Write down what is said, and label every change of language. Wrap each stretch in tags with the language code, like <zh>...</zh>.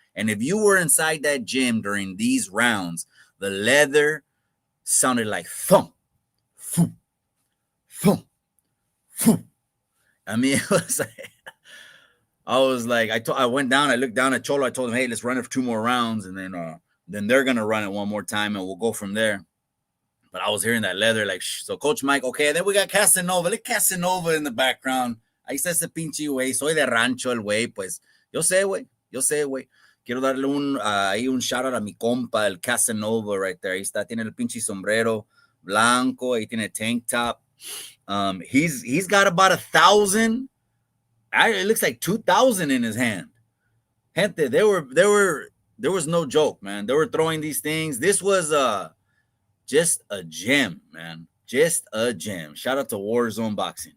<en>And if you were inside that gym during these rounds, the leather sounded like thump, thump, thump, thump. I mean, it was like, I went down, I looked down at Cholo, I told him, hey, let's run it for 2 more rounds, and then they're gonna run it 1 more time, and we'll go from there. But I was hearing that leather, like, so Coach Mike, okay, and then we got Casanova. Look, Casanova in the background.</en> <es>Ahí está ese pinche güey, soy de rancho el güey, pues, yo sé, güey. Quiero darle un shout out a mi compa, el Casanova</es> <en>right there.</en> <es>Ahí está, tiene el pinche sombrero blanco, ahí tiene tank top.</es> <en>He's got about 1,000. It looks like 2,000 in his hand. Gente, there was no joke, man. They were throwing these things. This was just a gem, man. Just a gem. Shout out to Warzone Boxing.</en>